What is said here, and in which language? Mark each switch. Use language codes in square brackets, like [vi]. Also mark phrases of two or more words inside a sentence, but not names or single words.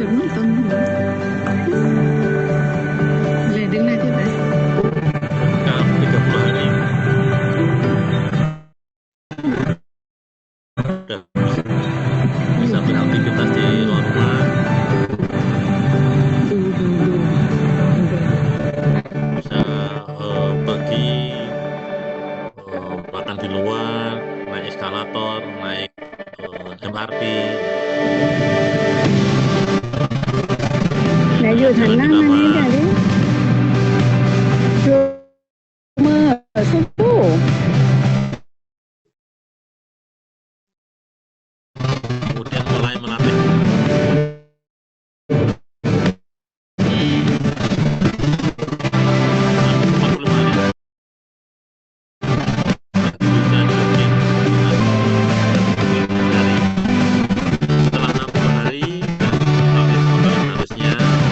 [id] Dalam 30 hari udah bisa beraktivitas di luar rumah. Bisa pergi makan di luar, naik eskalator, naik MRT. [th] ไหนอยู่หันหน้ามานี่เดี๋ยวดิชูมือสู้ [id] Kemudian mulai melatih setelah 60 hari harusnya